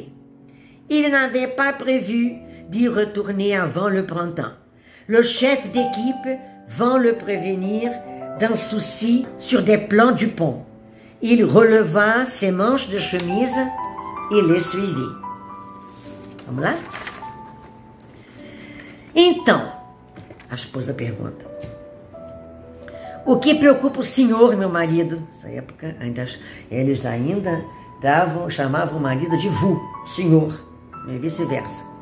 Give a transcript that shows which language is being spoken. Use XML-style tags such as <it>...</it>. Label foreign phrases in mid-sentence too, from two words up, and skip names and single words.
<fr>Il n'avait pas prévu d'y retourner avant le printemps. Le chef d'équipe vint le prévenir d'un souci sur des plans du pont. Il releva ses manches de chemise e les suivit.</fr> <pt>Vamos lá? Então, a esposa pergunta: o que preocupa o senhor, meu marido? Nessa época, eles ainda chamavam o marido de vous, senhor, e vice-versa.</pt>